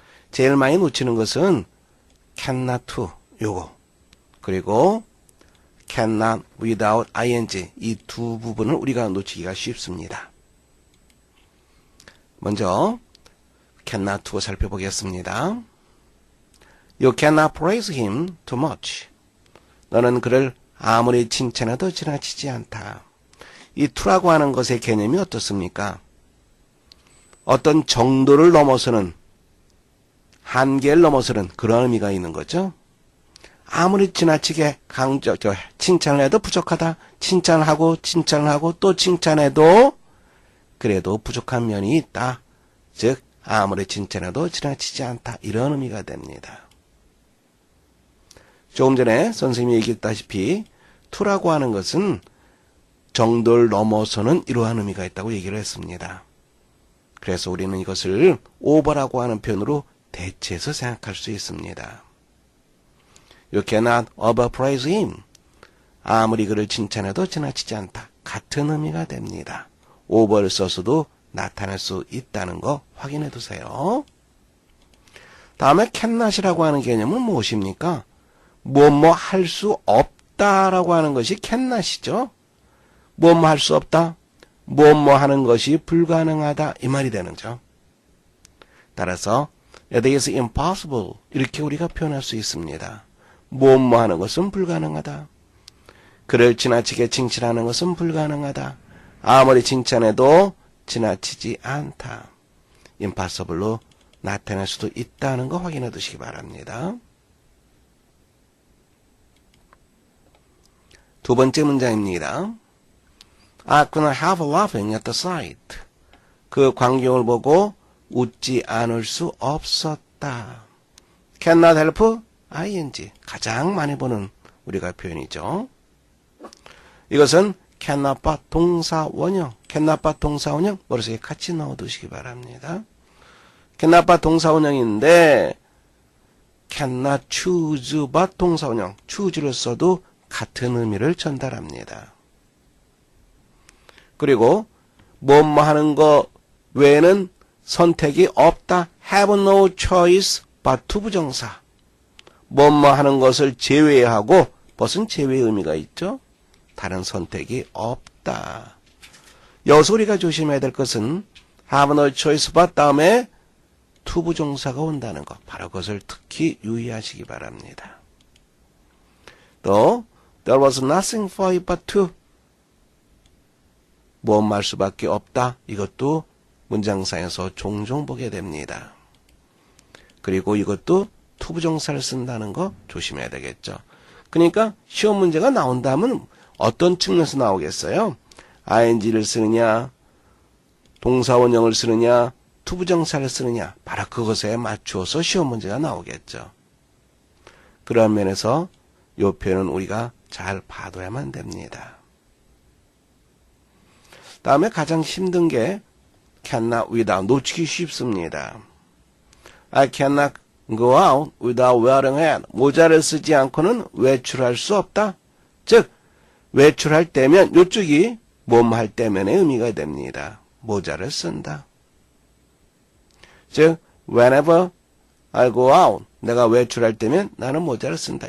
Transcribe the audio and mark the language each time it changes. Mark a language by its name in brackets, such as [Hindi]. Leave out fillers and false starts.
[Korean] 제일 많이 놓치는 것은 [English] cannot to [Korean] 요거, 그리고 [English] cannot without ing [Korean] 이 두 부분을 우리가 놓치기가 쉽습니다. 먼저 [English] cannot to [Korean] 를 살펴보겠습니다. [English] You cannot praise him too much. [Korean] 너는 그를 아무리 칭찬해도 지나치지 않다. 이 to라고 하는 것의 개념이 어떻습니까? 어떤 정도를 넘어서는, 한계를 넘어서는 그런 의미가 있는 거죠. 아무리 지나치게 칭찬을 해도 부족하다. 칭찬을 하고 또 칭찬해도 그래도 부족한 면이 있다. 즉 아무리 칭찬해도 지나치지 않다. 이런 의미가 됩니다. 조금 전에 선생님이 얘기했다시피 to라고 하는 것은 정도를 넘어서는 이러한 의미가 있다고 얘기를 했습니다. 그래서 우리는 이것을 over라고 하는 표현으로 대체해서 생각할 수 있습니다. [English] You cannot overpraise him. [Korean] 아무리 그를 칭찬해도 지나치지 않다. 같은 의미가 됩니다. over를 써서도 나타낼 수 있다는 거 확인해 두세요. 다음에 cannot이라고 하는 개념은 무엇입니까? 뭐뭐 할 수 없다라고 하는 것이 cannot이죠. 뭐뭐 할 수 없다. 뭐뭐 하는 것이 불가능하다. 이 말이 되는 거죠. 따라서 [English] it is impossible [Korean] 이렇게 우리가 표현할 수 있습니다. 뭐뭐 하는 것은 불가능하다. 그를 지나치게 칭찬하는 것은 불가능하다. 아무리 칭찬해도 지나치지 않다. impossible로 나타낼 수도 있다는 거 확인해 두시기 바랍니다. 두 번째 문장입니다. [English] I couldn't help laughing at the sight. [Korean] 그 광경을 보고 웃지 않을 수 없었다. [English] cannot help ing [Korean] 가장 많이 보는 우리가 표현이죠. 이것은 cannot과 동사원형, cannot과 동사원형 머릿속에 같이 넣어두시기 바랍니다. cannot과 동사원형인데 [English] cannot choose [Korean] 와 동사원형, choose를 써도 같은 의미를 전달합니다. 그리고 뭐뭐 하는 거 외에는 선택이 없다. [English] have no choice but to [Korean] 부정사. 뭐뭐 하는 것을 제외하고 벗은 제외의 의미가 있죠. 다른 선택이 없다. 여기서 우리가 조심해야 될 것은 [English] have no choice but [Korean] 다음에 to 부정사가 온다는 것. 바로 그것을 특히 유의하시기 바랍니다. 또 [English] there was nothing for it but to [Korean] 뭐뭐 할 수밖에 없다. 이것도 문장상에서 종종 보게 됩니다. 그리고 이것도 to 부정사를 쓴다는 거 조심해야 되겠죠. 그러니까 시험 문제가 나온다면 어떤 측면에서 나오겠어요? ing를 쓰느냐, 동사원형을 쓰느냐, to 부정사를 쓰느냐, 바로 그것에 맞추어서 시험 문제가 나오겠죠. 그런 면에서 이 표현은 우리가 잘 봐둬야만 됩니다. 다음에 가장 힘든 게 [English] cannot without, [Korean] 놓치기 쉽습니다. [English] I cannot go out without wearing a hat. [Korean] 모자를 쓰지 않고는 외출할 수 없다. 즉 외출할 때면 이쪽이 몸할 때면의 의미가 됩니다. 모자를 쓴다. 즉 [English] whenever I go out, [Korean] 내가 외출할 때면 나는 모자를 쓴다.